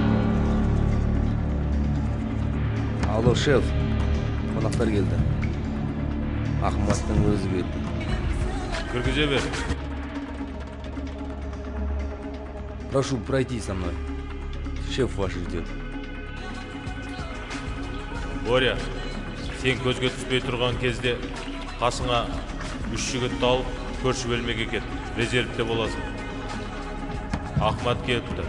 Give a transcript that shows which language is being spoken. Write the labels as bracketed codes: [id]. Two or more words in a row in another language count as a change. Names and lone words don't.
[kk] Алло, шеф. Қонақтар келді. Ахматтың өзі келді. Кіргізе бер. [ru] Прошу пройти со мной. Шеф ваш ждет. [kk] Боря, сен көзге түспей тұрған кезде қасыңа 3 жігітті алып көрші бөлмеге кет. Резервте боласың. Ахмат келіпті.